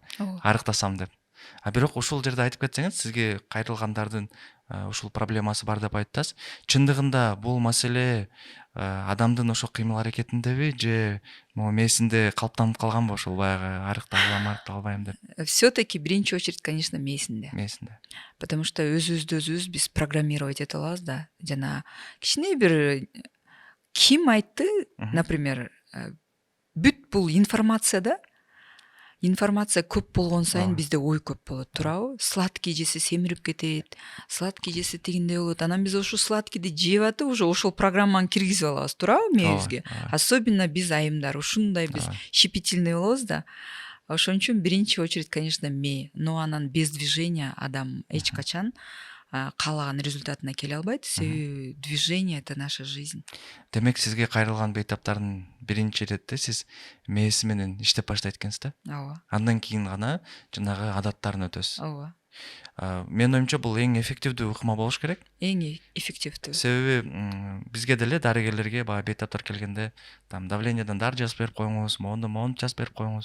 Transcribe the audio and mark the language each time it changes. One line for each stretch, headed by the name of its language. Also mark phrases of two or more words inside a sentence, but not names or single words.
Kyrgyz: Ооба. арыктасам деп. Бирок ушул жерде айтып кетсеңиз, сизге кайрылгандардын ушул проблемасы бар деп айттыңыз. Чындыгында бул маселе адамдын ошо кыймыл аракетиндеби же могу мээсинде калыптанып калганбы ошол баягы арыкта албайм деп?
Russian: Все-таки биринчи очередь, конечно,
Kyrgyz: мээсинде. Мээсинде.
Russian: Потому что
Kyrgyz: өзүбүз биз программировать эте алабыз да. Жана кичине бир ким айтты, например, бүт бул информация да. Информация көп болгон сайын бизде ой көп болот, туурабы? Сладкий жесе семирип кетет, сладкий жесе тигиндей болот. Анан биз ошол сладкийди жеп атып, уже ошол программаны киргизип алабыз, туурабы, мээбизге? Особенно биз айымдар ушундай биз щепетильный болобуз да. Ошон үчүн
Russian: биринчи очередь, конечно,
Kyrgyz: мээ. Но анан
Russian: без движения
Kyrgyz: адам эч качан каалаган результатына келе албайт. Себеби
Russian: движение — это наша жизнь.
Kyrgyz: Демек сизге кайрылган бейтаптардын биринчи иретте сиз мээси менен иштеп баштайт экенсиз да? Ооба. Андан кийин гана жанагы адаттарын өтөсүз. Ооба. Менин оюмча бул эң эффективдүү ыкма болуш керек. Эң эффективдүү. Себеби бизге деле дарыгерлерге баягы бейтаптар келгенде там давлениеден дары жазып берип коюңуз, моуну жазып берип коюңуз.